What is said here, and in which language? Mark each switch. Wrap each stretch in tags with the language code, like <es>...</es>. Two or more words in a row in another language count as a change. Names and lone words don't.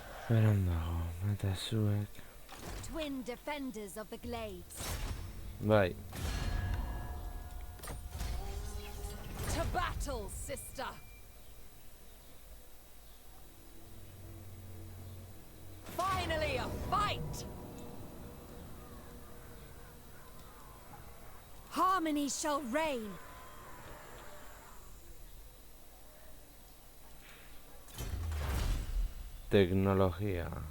<eu>Beran dago, eta zuek.</eu> <en>Twin defenders of the glades.</en> <eu>Bai,</eu> <en>To battle, sister! Finally a fight! Harmony shall reign.</en> <eu>teknologia.</eu>